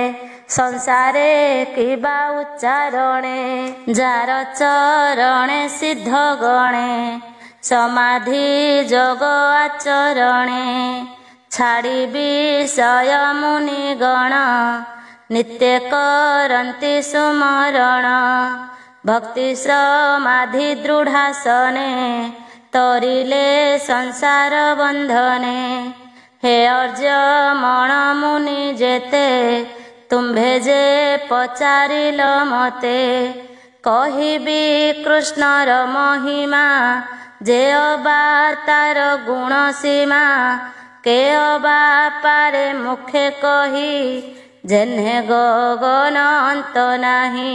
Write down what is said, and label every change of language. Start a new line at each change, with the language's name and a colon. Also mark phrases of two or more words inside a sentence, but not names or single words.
Odia: ସଂସାରେ କିବା ଉଚ୍ଚାରଣେ ଯାର ଚରଣେ ସିଦ୍ଧ ଗଣେ ସମାଧି ଯୋଗ ଆଚରଣେ ଛାଡ଼ି ବିଷୟ ମୁନି ଗଣ ନିତ୍ୟ କରନ୍ତି ସୁମରଣ ଭକ୍ତି ସମାଧି ଦୃଢ଼ାସନେ ତରିଲେ ସଂସାର ବନ୍ଧନେ। ହେ ଅର୍ଯ୍ୟ ମଣ ମୁନି ଯେତେ ତୁମ୍ଭେ ଯେ ପଚାରିଲ ମତେ କହିବି କୃଷ୍ଣର ମହିମା ଯେ ଅବା ତାର ଗୁଣ ସୀମା କେ ଅବା ପାରେ ମୁଖେ କହି ଯେହ୍ନେ ଗଗନ ଅନ୍ତ ନାହିଁ।